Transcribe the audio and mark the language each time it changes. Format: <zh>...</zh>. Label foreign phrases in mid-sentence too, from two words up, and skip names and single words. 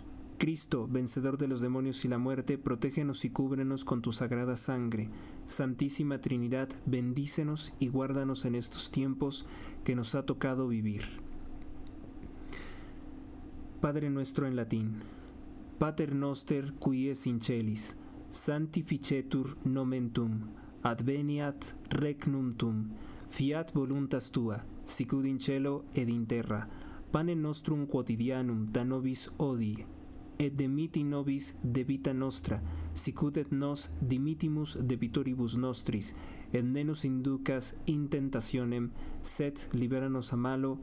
<es>Cristo, vencedor de los demonios y la muerte, protégenos y cúbrenos con tu sagrada sangre. Santísima Trinidad, bendícenos y guárdanos en estos tiempos que nos ha tocado vivir. Padre nuestro en latín.</es> <la>Pater noster qui es in celis, sanctificetur nomen tuum, adveniat regnum tuum, fiat voluntas tua, sicut in cielo ed in terra. Panem nostrum quotidianum da nobis hodie, et dimitti nobis debita nostra, sicut et nos dimittimus debitoribus nostris, et ne nos inducas in tentationem, sed libera-nos a malo.</la>